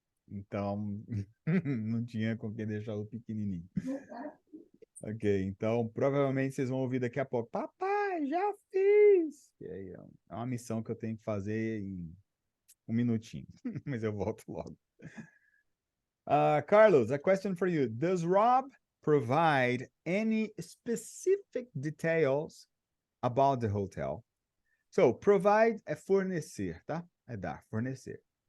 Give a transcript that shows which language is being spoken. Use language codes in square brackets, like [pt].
[pt] Então, não tinha com quem deixar o pequenininho. Ok, então provavelmente vocês vão ouvir daqui a pouco. Papai, já fiz! E aí, é uma missão que eu tenho que fazer em um minutinho, mas eu volto logo. [en] Carlos, a question for you. Does Rob provide any specific details about the hotel? [pt] So, provide é fornecer, tá? É dar, fornecer.